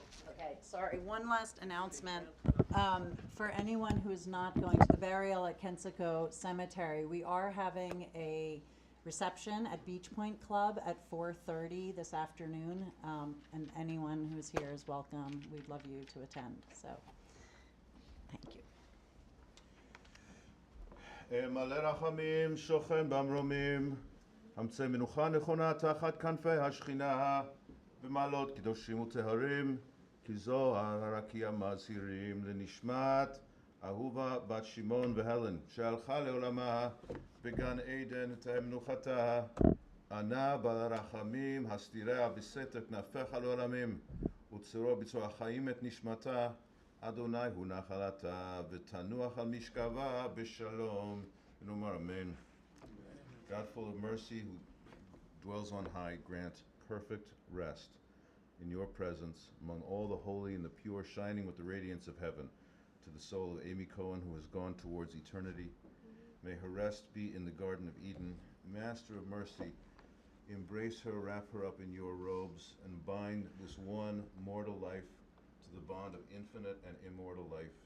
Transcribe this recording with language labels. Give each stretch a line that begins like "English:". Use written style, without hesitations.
English: Okay, sorry, one last announcement. For anyone who's not going to the burial at Kensico Cemetery, we are having a reception at Beach Point Club at 4:30 this afternoon, and anyone who's here is welcome. We'd love you to attend, so thank you.
Hebrew: מלא רחמים, שוכן במרומים, המצא מנוחה נכונה תחת כנפי השכינה, במעלות קדושים וטהרים, כי זוהר הרקיע מזהירים לנשמת אהובה בת שמעון והלן, שהלכה לעולמה בגן עדן תהא מנוחתה, ענה בעל הרחמים, הסתיריה בסתר כנפיך לעולמים, וצרו בצורה חיים את נשמתה, Adonai hu nachalata v'tanuach al mishkava b'shalom. Nomar amen.
English: God full of mercy, who dwells on high, grant perfect rest in your presence among all the holy and the pure, shining with the radiance of heaven, to the soul of Amy Cohen, who has gone towards eternity. May her rest be in the Garden of Eden. Master of mercy, embrace her, wrap her up in your robes, and bind this one mortal life to the bond of infinite and immortal life.